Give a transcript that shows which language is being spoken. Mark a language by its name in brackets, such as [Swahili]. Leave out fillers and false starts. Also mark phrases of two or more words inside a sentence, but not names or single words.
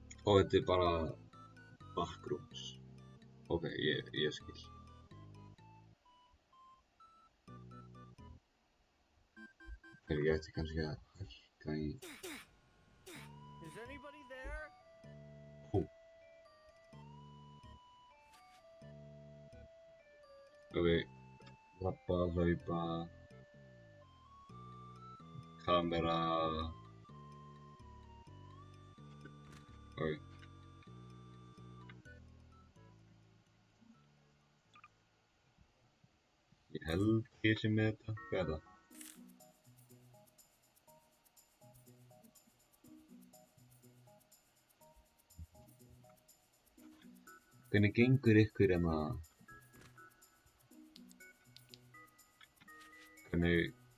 [Icelandic] þetta er bara backrooms. Ok, ég skil. Ég ætti kannski að hækka í... [English] Is anybody there? [Icelandic] Ok, labba, hlaupa, kamera... Ok. Ég held ég sé með þetta. Hvað er það? Hvernig gengur ykkur hérna? Hvernig...